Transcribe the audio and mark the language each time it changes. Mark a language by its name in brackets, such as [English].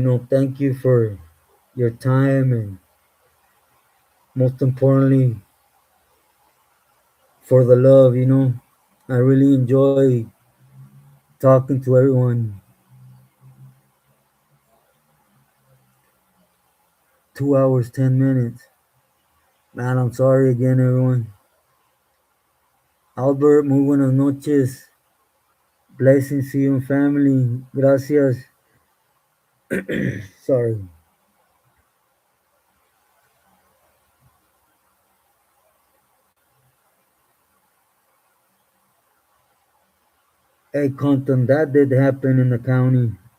[English] Thank you for your time and most importantly, for the love. I really enjoy talking to everyone. 2 hours, 10 minutes. Man, I'm sorry again, everyone. [Spanish] Albert, muy buenas noches. [English] Blessings to you and family. [Spanish] Gracias. [English] Sorry. Hey, Compton, that did happen in the county.